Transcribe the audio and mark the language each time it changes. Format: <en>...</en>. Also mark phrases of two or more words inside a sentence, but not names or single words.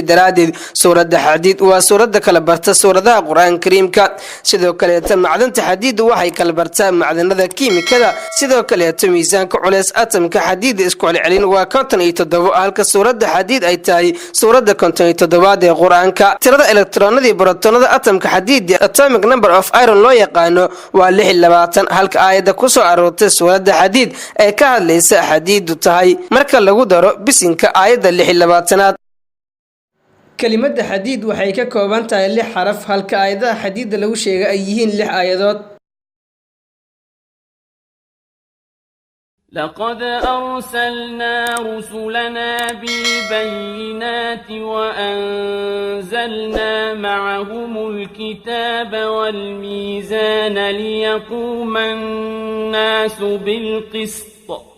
<so>daraadeed suuradda xadiid waa suuradda kala barta suuradaha qur-aanka kariimka sidoo kaleeto macdanta xadiid waxay kala bartaa macdanada kiimikada sidoo kaleeto miisaanka culeys atomka xadiid isku celcelin waa 57 halka suuradda xadiid ay tahay suuradda 57 ee qur-aanka tirada elektroonada borotonada atomka xadiid</so> <en>atomic number of iron</en> <so>loo yaqaano waa 26 halka aayada ku soo aroortay suuradda xadiid ay ka hadlaysa xadiidu tahay marka lagu daro bisinka aayada 26aad</so> <ar>كلمة حديد</ar> <so>waxay ka kooban tahay 6 xaraf halka aayadaha xadiid lagu sheegay ay yihiin 6 aayadood</so> <ar>لقد أرسلنا رسلنا بالبينات وأنزلنا معهم الكتاب والميزان ليقوم الناس بالقسط</ar>